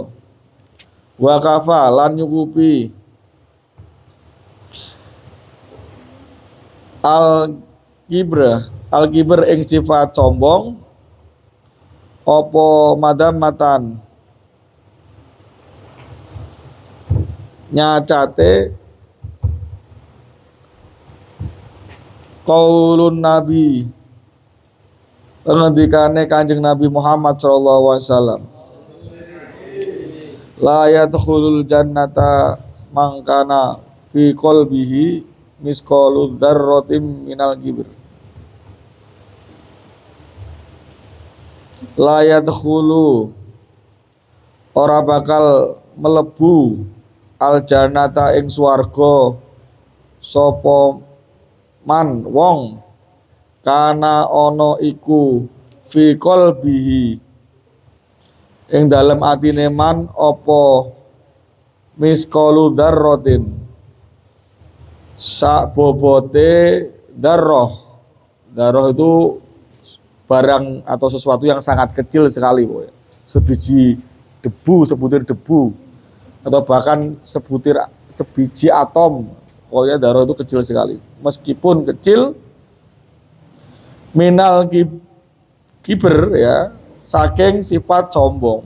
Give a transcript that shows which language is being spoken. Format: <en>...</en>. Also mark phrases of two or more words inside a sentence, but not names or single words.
<ar>وكفى</ar> <jv>lan nyukupi</jv> <ar>الكبر</ar> <jv>ing sifat sombong apa madamatan nyacate</jv> <ar>قول نبي</ar> <jv>pengendikane Kanjeng Nabi Muhammad</jv> <ar>صلى الله عليه وسلم لا يدخل الجنة من كان في قلبه مثقال ذرة من الكبر لا يدخل ora bakal melebu الجنة ing swarga sapa man wong kana ana iku في قلبه ing dalem atine man apa مثقال ذرة sak bobote dzarrah.</ar> <id>Dzarrah itu barang atau sesuatu yang sangat kecil sekali, sebiji debu, sebutir debu, atau bahkan sebiji atom. Pokoknya dzarrah itu kecil sekali. Meskipun kecil,</id> <ar>من الكبر</ar> <id>ya, saking sifat sombong.</id>